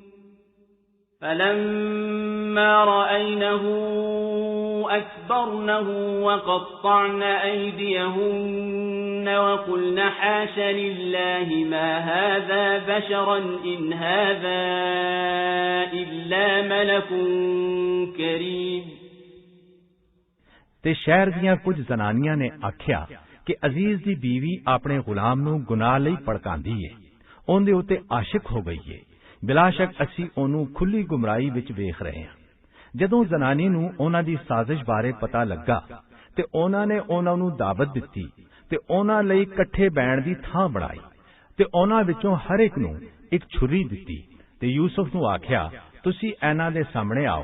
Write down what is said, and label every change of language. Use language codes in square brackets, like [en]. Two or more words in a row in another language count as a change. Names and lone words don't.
[ar] فلما رأينه أكبرنه وقطعن أيديهن وقلن حاش لله ما هذا بشرا إن هذا إلا ملك كريم। [pa] ਤੇ ਸ਼ਹਿਰ ਦੀਆਂ ਕੁਝ ਜ਼ਨਾਨੀਆਂ ਨੇ ਆਖਿਆ ਕਿ ਅਜ਼ੀਜ਼ ਦੀ ਬੀਵੀ ਆਪਣੇ ਗੁਲਾਮ ਨੂੰ ਗੁਨਾਹ ਲਈ ਭੜਕਾਉਂਦੀ ਏ, ਉਹਦੇ ਉੱਤੇ ਆਸ਼ਿਕ ਹੋ ਗਈ ਏ। ਬਿਲਾਸ਼ੱਕ ਅਸੀਂ ਉਹਨੂੰ ਖੁੱਲੀ ਗੁੰਮਰਾਹੀ ਵਿੱਚ ਵੇਖ ਰਹੇ ਹਾਂ। ਜਦੋਂ ਜ਼ਨਾਨੀ ਨੂੰ ਉਹਨਾਂ ਦੀ ਸਾਜ਼ਿਸ਼ ਬਾਰੇ ਪਤਾ ਲੱਗਾ ਤੇ ਉਹਨਾਂ ਨੇ ਉਹਨਾਂ ਨੂੰ ਦਾਵਤ ਦਿੱਤੀ ਤੇ ਉਹਨਾਂ ਲਈ ਇਕੱਠੇ ਬੈਠਣ ਦੀ ਥਾਂ ਬਣਾਈ ਤੇ ਉਹਨਾਂ ਵਿੱਚੋਂ ਹਰ ਇੱਕ ਨੂੰ ਇੱਕ ਛੁਰੀ ਦਿੱਤੀ ਤੇ ਯੂਸੁਫ ਨੂੰ ਆਖਿਆ ਤੁਸੀਂ ਇਹਨਾਂ ਦੇ ਸਾਹਮਣੇ ਆਓ।